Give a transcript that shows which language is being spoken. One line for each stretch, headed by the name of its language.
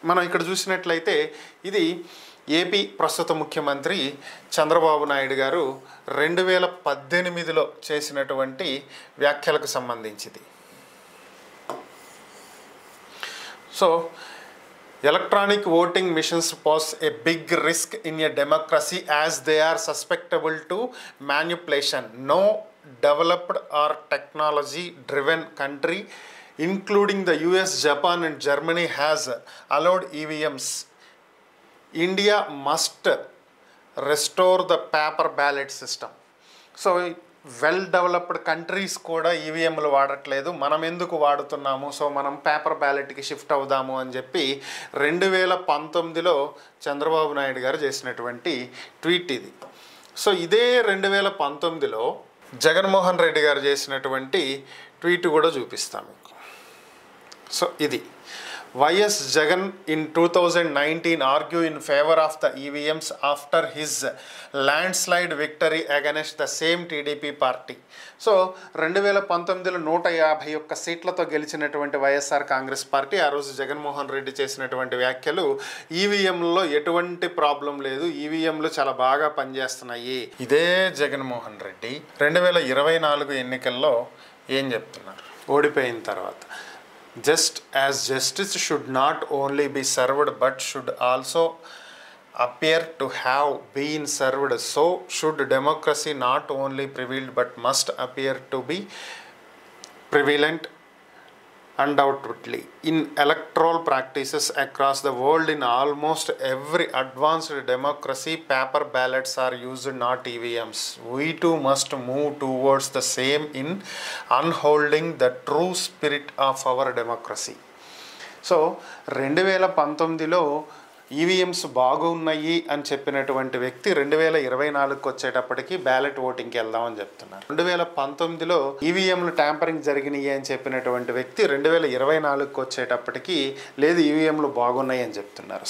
Telugu: మనం ఇక్కడ చూసినట్లయితే ఇది ఏపీ ప్రస్తుత ముఖ్యమంత్రి చంద్రబాబు నాయుడు గారు 2018లో చేసినటువంటి వ్యాఖ్యలకు సంబంధించింది.
English: So electronic voting machines pose a big risk in a democracy as they are susceptible to manipulation. No developed or technology driven country including the US, Japan and Germany has allowed EVMs. India must restore the paper ballot system.
Telugu: So well developed countries కూడా ఈవీఎంలు వాడట్లేదు, మనం ఎందుకు వాడుతున్నాము, so మనం paper బ్యాలెట్కి shift అవుదాము అని చెప్పి 2019లో చంద్రబాబు నాయుడు గారు చేసినటువంటి ట్వీట్ ఇది. సో ఇదే 2019లో జగన్మోహన్ రెడ్డి గారు చేసినటువంటి ట్వీట్ కూడా చూపిస్తాం మీకు.
English: So ఇది YS Jagan in 2019 argue in favour of the EVMs after his landslide victory against the same TDP party.
Telugu: So 2019లో 151 సీట్లతో గెలిచినటువంటి వైఎస్ఆర్ కాంగ్రెస్ పార్టీ, ఆ రోజు జగన్మోహన్ రెడ్డి చేసినటువంటి వ్యాఖ్యలు, ఈవీఎంలో ఎటువంటి ప్రాబ్లం లేదు, ఈవీఎంలు చాలా బాగా పనిచేస్తున్నాయి. ఇదే జగన్మోహన్ రెడ్డి 2024 ఎన్నికల్లో ఏం చెప్తున్నారు ఓడిపోయిన తర్వాత?
English: Just as justice should not only be served but should also appear to have been served, so should democracy not only prevail but must appear to be prevalent undoubtedly in electoral practices across the world. In almost every advanced democracy, paper ballots are used, not EVMs. We too must move towards the same in unholding the true spirit of our democracy.
Telugu: So 2019లో EVMs బాగున్నాయి అని చెప్పినటువంటి వ్యక్తి 2024కి వచ్చేటప్పటికి ballot ఓటింగ్కి వెళ్దామని చెప్తున్నారు. 2019లో ఈవీఎంలు tampering జరిగినాయి అని చెప్పినటువంటి వ్యక్తి 2024కి వచ్చేటప్పటికి లేదు, ఈవీఎంలు బాగున్నాయి అని చెప్తున్నారు.